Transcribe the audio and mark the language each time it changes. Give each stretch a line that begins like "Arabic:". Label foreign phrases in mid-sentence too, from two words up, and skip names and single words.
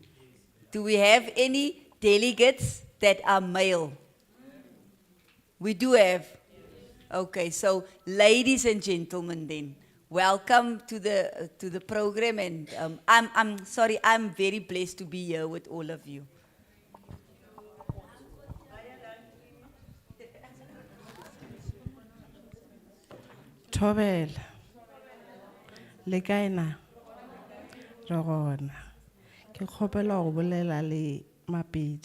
English: Do we have any delegates that are male? We do have. Okay, so ladies and gentlemen, then welcome to the program, and I'm sorry, I'm very blessed to be here with all of you.
Northern Sotho: Thobela. Le kae na? Re gona. Ke kgopela go bolela le Mapedi.